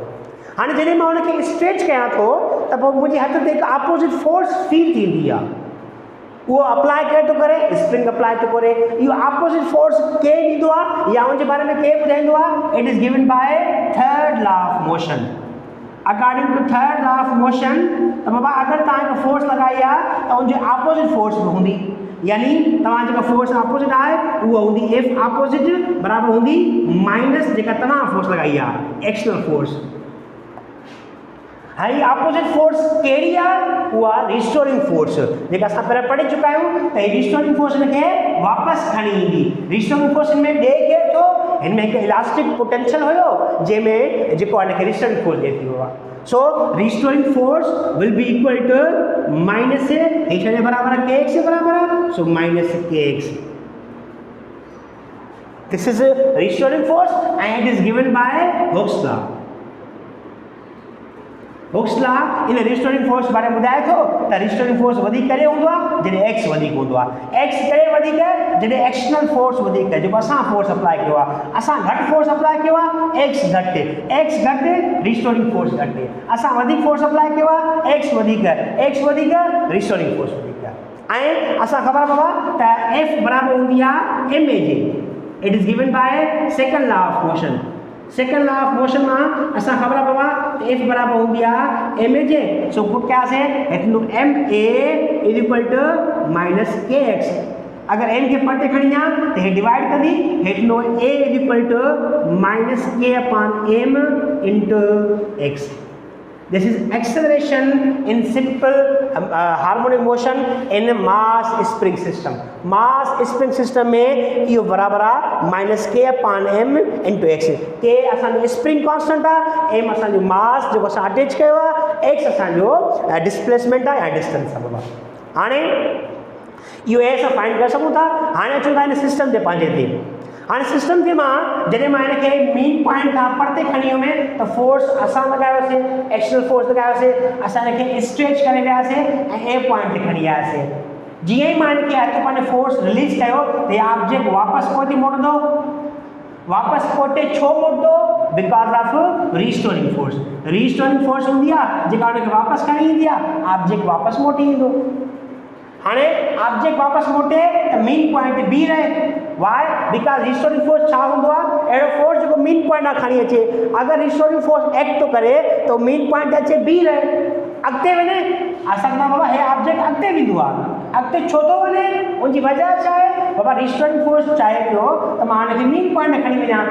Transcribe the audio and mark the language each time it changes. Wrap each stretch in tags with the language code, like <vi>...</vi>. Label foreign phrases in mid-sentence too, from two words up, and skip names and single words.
<sd>हाणे जॾहिं मां हुनखे स्ट्रेच कयां थो त पोइ मुंहिंजे हथ ते हिकु</sd> <en>opposite force feel</en> <sd>थींदी आहे, उहो अप्लाई करे थो करे,</sd> <en>spring apply</en> <sd>थो करे। इहो</sd> <en>opposite force</en> <sd>केरु ॾींदो आहे या उनजे बारे में केरु ॿुधाईंदो आहे?</sd> <en>It is given by third law of motion. According to third law of motion,</en> <sd>त बाबा अगर तव्हां हिकु फोर्स लॻाई आहे त उनजे</sd> <en>opposite force</en> <sd>बि हूंदी, यानी तव्हां जेका</sd> <en>force opposite</en> <sd>आहे उहा हूंदी</sd> <en>F opposite</en> <sd>बराबरि हूंदी माइनस जेका तव्हां फोर्स लॻाई आहे,</sd> <en>External force.</en> <sd>हाई</sd> <en>opposite force</en> <sd>कहिड़ी आहे? उहा</sd> <en>restoring force,</en> <sd>जेका असां पहिरियों पढ़ी चुका आहियूं त</sd> <en>restoring force</en> <sd>हिनखे वापसि खणी ईंदी।</sd> <en>restoring force</en> <sd>में ॾे केरु थो? हिन में हिकु</sd> <en>elastic potential</en> <sd>हुयो जंहिंमें जेको हिनखे</sd> <en>restoring force</en> <sd>ॾिए थी आहे।</sd> <en>So restoring force will be equal to minus</en> <sd>हे छा बराबर आहे, के एक्स जे बराबर आहे।</sd> <en>So minus k x. This is restoring force and it is given by Hooke's law.</en> <sd>हुक्स लॉ इन</sd> <en>restoring force</en> <sd>बारे में ॿुधाए थो त</sd> <en>restoring force</en> <sd>वधीक करे हूंदो आहे जॾहिं एक्स वधीक हूंदो आहे। एक्स करे वधीक जॾहिं</sd> <en>external force</en> <sd>वधीक आहे, जेको असां</sd> <en>force apply</en> <sd>कयो आहे। असां घटि</sd> <en>force apply</en> <sd>कयो आहे, एक्स घटि, एक्स घटि</sd> <en>restoring force</en> <sd>घटि। असां वधीक</sd> <en>force apply</en> <sd>कयो आहे, एक्स वधीक, एक्स वधीक</sd> <en>restoring force</en> <sd>वधीक। ऐं असां ख़बर पव त एफ बराबरि हूंदी आहे एम ए जे।</sd> <en>It is given by second law of motion. second law of motion</en> <sd>में असां ख़बर पवा त एफ बराबर होंगी आ एम ए जे।</sd> <en>So put क्या से m a is equal to minus k x.</en> <sd>अगर एम के पटे खड़ी आ तो ये डिवाइड कर दी, हेठनो</sd> <en>a is equal to minus k upon m into x. This is acceleration in simple harmonic motion in mass spring system. Mass spring system</en> <sd>में यो बराबर आ</sd> <en>minus k upon m into x.</en> <sd>के असांजो</sd> <en>spring constant</en> <sd>आ, एम असांजो मास जो असां अटैच कयो आ, एक्स असांजो डिस्प्लेसमेंट आ या डिस्टेंस आ। बाबा हाणे इहो ए सां फाइंड करे सघूं था। हाणे अचूं था हिन सिस्टम ते पंहिंजे ते। हाणे सिस्टम ते मां जॾहिं मां हिन खे</sd> <en>mean point</en> <sd>खां परते खणी वियुमि त फोर्स असां लॻायोसीं,</sd> <en>external force</en> <sd>लॻायोसीं, असां हिन खे स्ट्रेच करे वियासीं ऐं ए पॉइंट ते खणी आयासीं। जीअं ई मां हिन खे हथु पंहिंजो</sd> <en>force release</en> <sd>कयो त इहा ऑब्जेक्ट वापसि पोइते मोटंदो। वापसि पोइते छो मोटंदो?</sd> <en>Because of restoring force. restoring force</en> <sd>हूंदी आहे जेका हुनखे वापसि खणी ईंदी आहे, ऑब्जेक्ट वापसि मोटी ईंदो। हाणे ऑब्जेक्ट वापसि मोटे त</sd> <en>mean point</en> <sd>ते बीह रहे।</sd> <en>Why? Because restoring force</en> <sd>छा हूंदो आहे? अहिड़ो फोर्स जेको</sd> <en>mean point</en> <sd>खां खणी अचे। अगरि</sd> <en>restoring force act</en> <sd>थो करे त</sd> <en>mean point</en> <sd>ते अचे बीह रहे, अॻिते वञे। असां चवंदा बाबा हे ऑब्जेक्ट अॻिते वेंदो आहे, अॻिते छो थो वञे? उनजी वजह छा आहे? बाबा</sd> <en>restoring force</en> <sd>चाहे पियो त मां हिनखे</sd> <en>mean point</en> <sd>ते खणी वञा।</sd>